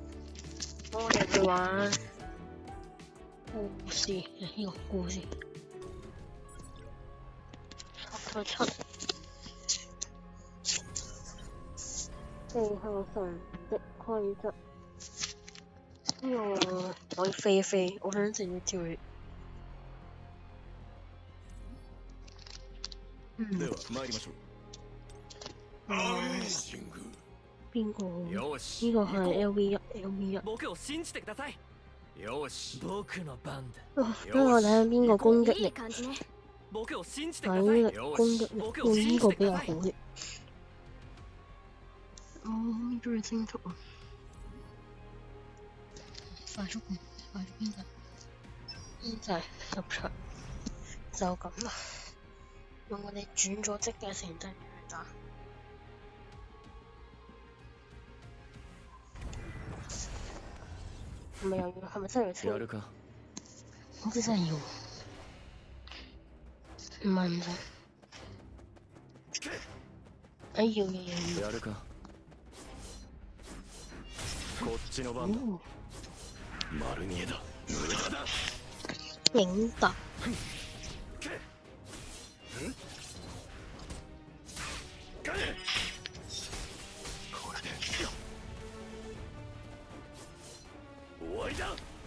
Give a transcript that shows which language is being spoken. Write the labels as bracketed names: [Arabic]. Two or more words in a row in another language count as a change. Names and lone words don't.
[Cantonese] 我哋去玩故事，呢個故事。7地下城的規則。呢個可以飛一飛，我想直接跳去。 [Japanese] では參りましょう。 [Cantonese] 邊個好？呢個係 LV1。 [Japanese] 僕を信じてください。よし。僕の番だ。 [Cantonese] 不過我睇下邊個攻擊力。 [Japanese] 僕を信じてくだ [Cantonese] 體 [Japanese] さい。 [Cantonese] 力攻擊力用呢個比較好啲。我好中意升速啊！快速邊就係入場，就咁啦。用我哋轉咗職嘅成績去打。係咪真係要清？好似真係要。唔係唔使。要。 [Japanese] やるか。こっちの番だ。丸見えだ。無駄だ。影突。これで終わりだ。